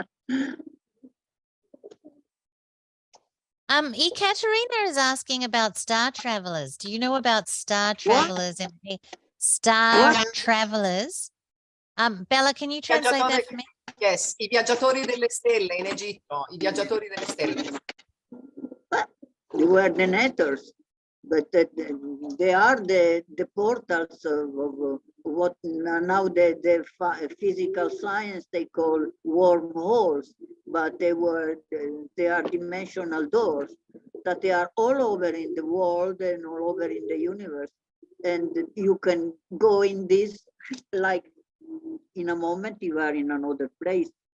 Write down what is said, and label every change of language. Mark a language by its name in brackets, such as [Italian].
[English] Ekaterina is asking about star travelers. Do you know about star travelers and star travelers? Bella, can you translate that for me? [Italian] Yes, i viaggiatori delle stelle in Egitto, i viaggiatori delle stelle. [English] They were the netters, but they are the portals of what now the physical science they call wormholes, but they are dimensional doors that they are all over in the world and all over in the universe, and you can go in this like in a moment you are in another place.